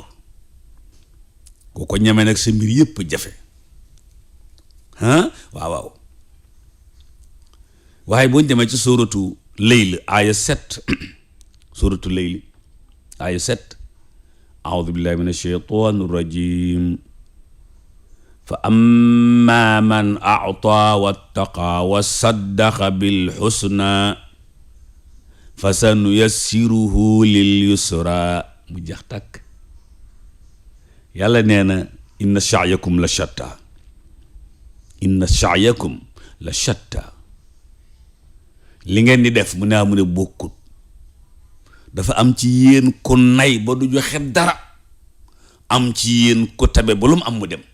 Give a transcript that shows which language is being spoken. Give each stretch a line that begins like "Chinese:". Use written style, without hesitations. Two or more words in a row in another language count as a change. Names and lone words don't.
Wolof: ku ko ñeme nag sa mbir yépp jafe. waaw waaye boo demee ci suuratu Layl aaya 7 suuratu Layl aaya 7
Arabic: أعوذ بالله من الشيطان الرجيم. فأما من أعطى واتقى وصدق بالحسنى فسنيسره لليسرى.
Wolof: mu jax tàkk. yàlla nee na
Arabic: إن سعيكم لشتى, إن سعيكم لشتى.
Wolof: li ngeen di def mu ne bokkut. dafa am ci yéen ku nay ba du joxe dara, am ci yéen ku tabe ba lu mu am mu dem.